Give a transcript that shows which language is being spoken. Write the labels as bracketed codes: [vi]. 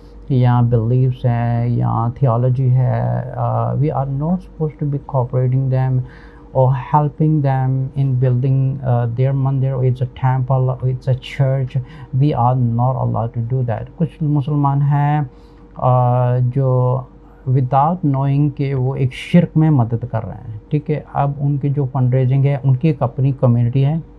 [ur] یا بلیفس ہیں یا تھیولوجی ہے. [en] We are not suppose to be cooperating them or helping them in building their mandir, or it's a temple, or it's a church. We are not allowed to do that. [ur] کچھ مسلمان ہیں جو [en] without knowing [ur] کہ وہ ایک شرک میں مدد کر رہے ہیں. ٹھیک ہے, اب ان کی جو فنڈ ریزنگ ہے ان کی ایک اپنی کمیونٹی ہے.